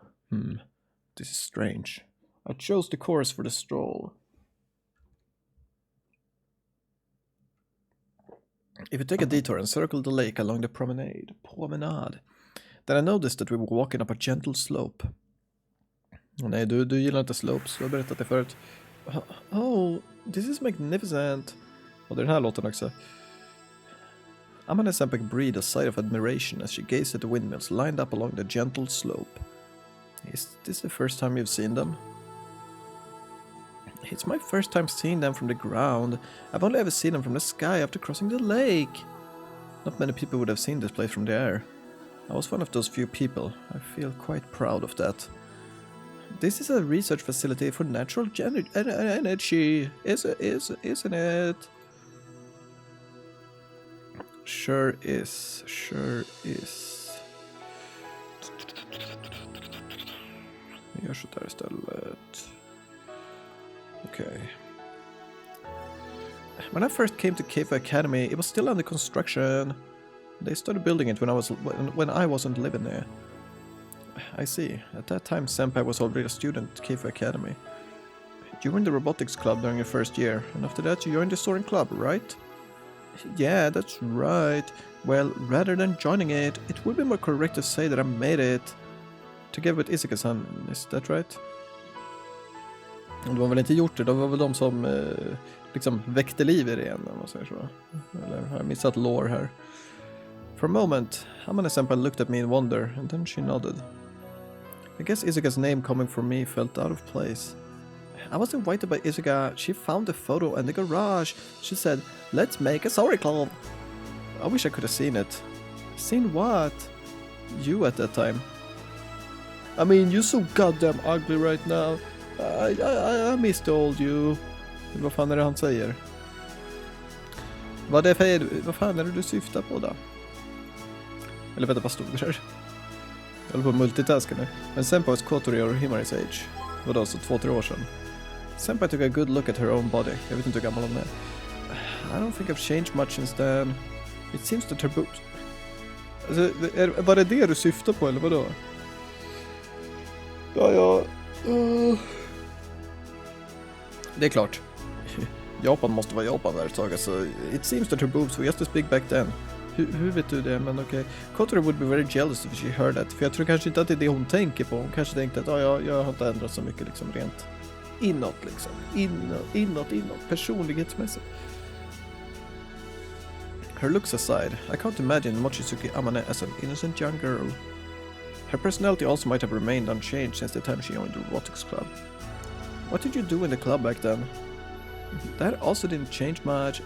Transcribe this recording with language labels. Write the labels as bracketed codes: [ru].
[en] This is strange. I chose the course for the stroll. If you take a detour and circle the lake along the promenade, then I noticed that we were walking up a gentle slope. [sv] Nej, du gillar inte slopes, du har berättat det förut. [en] Oh, this is magnificent. [sv] Och det är den här låten också. [en] Amane Senpai breathed a sigh of admiration as she gazed at the windmills lined up along the gentle slope. Is this the first time you've seen them? It's my first time seeing them from the ground. I've only ever seen them from the sky after crossing the lake. Not many people would have seen this place from the air. I was one of those few people. I feel quite proud of that. This is a research facility for natural energy, isn't it? Sure is. [sv] Vi gör så där istället. Okej. [en] When I first came to Cape Academy, it was still under construction. They started building it when I wasn't living there. I see. At that time, Senpai was already a student at Cape Academy. You were in the robotics club during your first year, and after that you joined the soaring club, right? Yeah, that's right. Well, rather than joining it, it would be more correct to say that I made it. Together with Isuka-san, is that right? [sv] De har väl inte gjort det, de var väl de som liksom väckte liv i det igen, om man säger så. Eller har jag missat lore här? [en] For a moment, Hamane-senpai looked at me in wonder, and then she nodded. I guess Isuka's name coming from me felt out of place. I was invited by Isuka. She found the photo in the garage. She said, "Let's make a sorry club." I wish I could have seen it. Seen what? You at that time. I mean, you're so goddamn ugly right now. I missed old you. [sv] Vad fan är det han säger? Vad fan är det du syftar på då? Eller vänta, vad stod det där? Jag håller på att multitaska nu. [en] Men Senpai was Kotori or Himari's age. [sv] Vadå, så 2-3 år sedan? [en] Senpai took a good look at her own body. [sv] Jag vet inte hur gammal hon är. [en] I don't think I've changed much since then. It seems that her boobs... [sv] Alltså, var det du syftar på, eller vadå? Ja. Det är klart. Japan måste vara Japan där ett tag. [en] Alltså, it seems that her boobs were just as big back then. [sv] Hur vet du det? Men okej. [en] Kotori would be very jealous if she heard that. [sv] För jag tror kanske inte att det är det hon tänker på. Hon kanske tänkte att jag har inte ändrat så mycket liksom rent inåt liksom. Inåt. Personlighetsmässigt. [en] Her looks aside, I can't imagine Mochizuki Amane as an innocent young girl. Her personality also might have remained unchanged since the time she joined the robotics club. What did you do in the club back then? That also didn't change much.